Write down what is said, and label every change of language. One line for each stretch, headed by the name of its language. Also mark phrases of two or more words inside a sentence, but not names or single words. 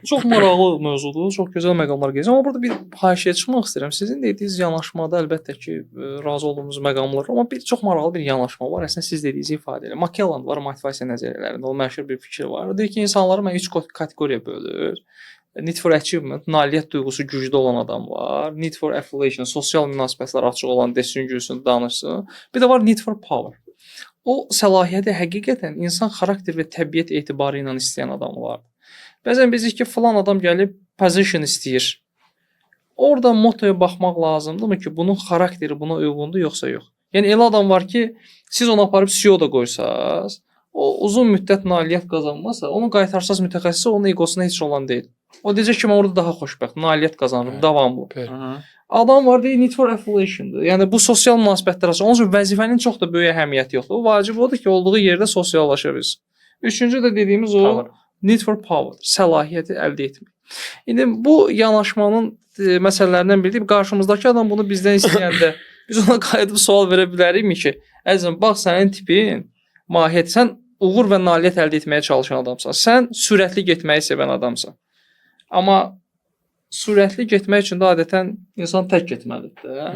Azerbaijani: Çox maraqlı mövzudur, çox gözəl məqamlar gəlir. Amma burada bir haşiyə çıxmaq istəyirəm. Sizin dediyiniz yanaşmada əlbəttə ki, razı olduğumuz məqamlar var, amma çox maraqlı bir yanaşma var. Əslində siz dediyiniz ifadə elə. Makelland var motivasiya nəzəriyyələrində. O məşhur bir fikir var. Deyir ki, insanları 3 kateqoriyaya bölür.
English: Need for achievement,
Azerbaijani: nailiyyət duyğusu güclü olan adam var.
English: Need for affiliation,
Azerbaijani: sosial münasibətlər açıq olan, desin, gülsün, danışsın. Bir də var
English: need for power.
Azerbaijani: O səlahiyyəti həqiqətən insan xarakter və təbiət etibarı ilə istəyən adam var. Bəzən biz ki, falan adam gəlib position istəyir. Orada motoya baxmaq lazımdırmı ki, bunun xarakteri buna uyğundur, yoxsa yox? Yəni elə adam var ki, siz onu aparıb CEO da qoysaz, o uzun müddət nailiyyət qazanmasa, onu qaytarsaz mütəxəssisə onun egosuna heç olan deyil. O deyəcək ki, mən orada daha xoşbəxt, nailiyyət qazanırım, davamlı. Adam var deyir,
English: need for affiliation'dır.
Azerbaijani: Yəni bu sosial münasibətlər açıq. Onun üçün vəzifənin çox da böyük əhəmiyyəti yoxdur. O vacib odur ki, olduğu yerdə sosiallaşa bilsin. Üçüncü də dediyimiz o
English: need for power,
Azerbaijani: səlahiyyəti əldə etmək. İndi bu yanaşmanın məsələlərindən biri qarşımızdakı adam bunu bizdən istəyəndə biz ona qayıdıb sual verə bilərikmi ki, əzizim bax sənin tipin mahiyyət, sən uğur və nailiyyət əldə etməyə çalışan adamsan. Sən sürətli getməyi sevən adamsan. Amma sürətli getmək üçün də adətən insan tək getməlidir.